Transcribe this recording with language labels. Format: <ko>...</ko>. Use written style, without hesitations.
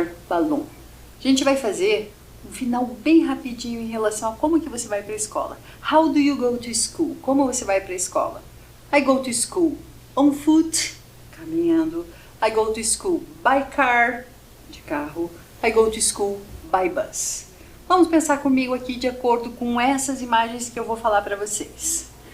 <pt>A gente vai fazer um final bem rapidinho em relação a como que você vai para a escola.</pt> <en>How do you go to school?</en> <pt>Como você vai para a escola?</pt> <en>I go to school on foot,</en> <pt>caminhando.</pt> <en>I go to school by car,</en> <pt>de carro.</pt> <en>I go to school by bus.</en> <pt>Vamos pensar comigo aqui de acordo com essas imagens que eu vou falar para vocês.</pt>